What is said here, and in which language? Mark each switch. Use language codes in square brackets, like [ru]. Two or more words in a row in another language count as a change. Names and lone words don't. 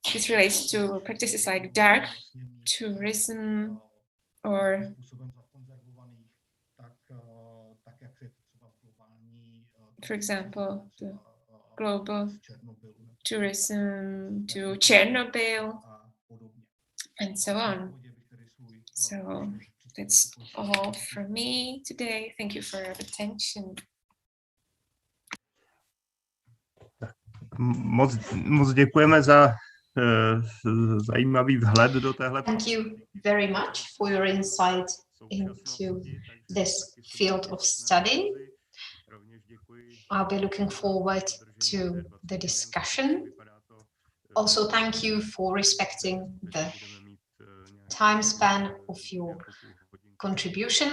[en] This relates to practices like dark tourism or for example, the global tourism to Chernobyl and so on. So that's all from me today. Thank you for your attention. [cs] Moc děkujeme za zajímavý vhled do téhle. [en] Thank you very much for your insight into this field of study. I'll be looking forward to the discussion. Also, thank you for respecting the time span of your contribution.